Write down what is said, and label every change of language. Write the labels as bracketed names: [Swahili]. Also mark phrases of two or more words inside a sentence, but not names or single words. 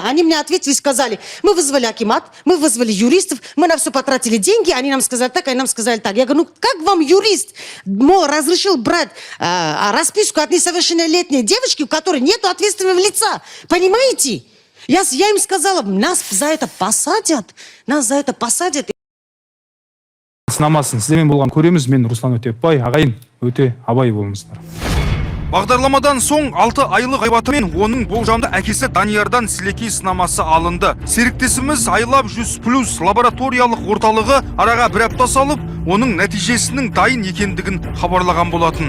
[Russian] Они мне ответили, сказали, мы вызвали акимат, мы вызвали юристов, мы на все потратили деньги, они нам сказали так, они нам сказали так. Я говорю, ну как вам юрист разрешил брать расписку от несовершеннолетней девочки, у которой нет ответственного лица? Понимаете? Я им сказала, нас за это посадят. Нас за это посадят. [Kazakh] Сынамасын, сіздермен болған көреміз. Мен Руслан Өтепбай, ағайын, өте абай болыңыздар. Бағдарламадан соң 6 айлық Айбатыр мен оның болжамды әкесі Даниярдан сілекей сынамасы алынды. Серіктесіміз Айлап 100+ лабораториялық орталығы араға бір апта салып, оның нәтижесінің дайын екендігін хабарлаған болатын.